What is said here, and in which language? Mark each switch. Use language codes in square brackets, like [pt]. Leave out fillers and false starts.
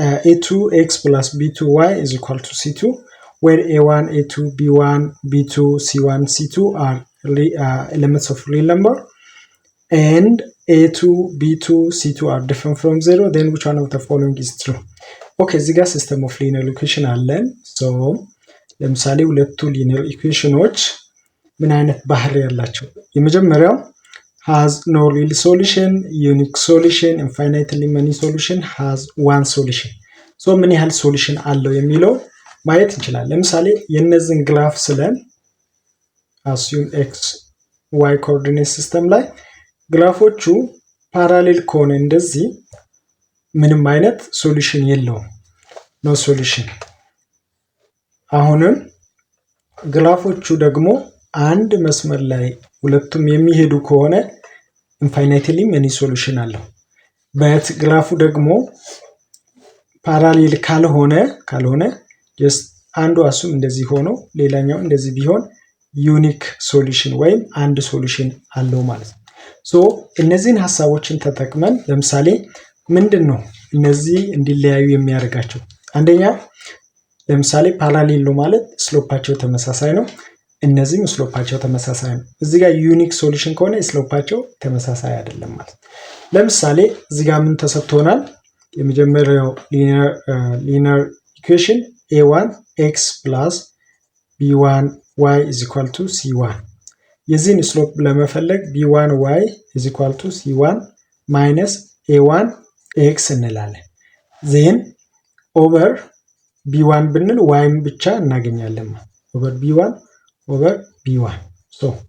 [en] a2x plus b2y is equal to c2 where a1 a2 b1 b2 c1 c2 are elements of real number and a2 b2 c2 are different from 0 then which one of the following is true? [am] ኦኬ እዚህ ጋር ሲስተም ኦፍ ሊኒየር ኢኩዌሽን አለን። ለምሳሌ ሁለቱ ሊኒየር ኢኩዌሽኖች ምን አይነት ባህሪ ያላቸው? የመጀመሪያው [en] has no real solution, unique solution, infinitely many solution, has one solution. [am] ሶ ምን ያህል ሶሉሽን አለው የሚለው ማየት እንችላለን። ለምሳሌ የነዚህን ግራፍ ስለን assume x y ኮኦርዲኔት ሲስተም ላይ ግራፎቹ ፓራሌል ከሆነ እንደዚህ ምንም አይነት ሶሉሽን የለውም። ኖ ሶሉሽን። አሁንም ግራፎቹ ደግሞ አንድ መስመር ላይ ሁለቱም የሚሄዱ ከሆነ ኢንፋይናይትሊ መኒ ሶሉሽን አለው። በት ግራፉ ደግሞ ፓራሌል ካልሆነ ጀስት አንዱ አሱም እንደዚህ ሆኖ ሌላኛው እንደዚህ ቢሆን ዩኒክ ሶሉሽን ወይም አንድ ሶሉሽን አለው ማለት ነው። ሶ እነዚህን ሐሳቦችን ተጠቅመን ለምሳሌ ምንድነው እነዚህ እንዲለያዩ የሚያደርጋቸው? አንደኛ ለምሳሌ ፓራሌል ነው ማለት ስሎፓቸው ተመሳሳይ ነው። እነዚህም ስሎፓቸው ተመሳሳይ ነው። እዚህ ጋር ዩኒክ ሶሉሽን ከሆነ ስሎፓቸው ተመሳሳይ አይደለም ማለት። ለምሳሌ እዚህ ጋር ምን ተሰጥቶናል? የመጀመሪያው ሊኒየር ኢኩዌሽን [en] a1 x plus b1 y is equal to c1 [am] የዚህን ስሎፕ ለመፈለግ [en] b1 y is equal to c1 minus a1 x [am] እንላለን። ዜን ኦቨር b1 ብንል y ብቻ እናገኛለን። ኦቨር b1 [en] over b1 so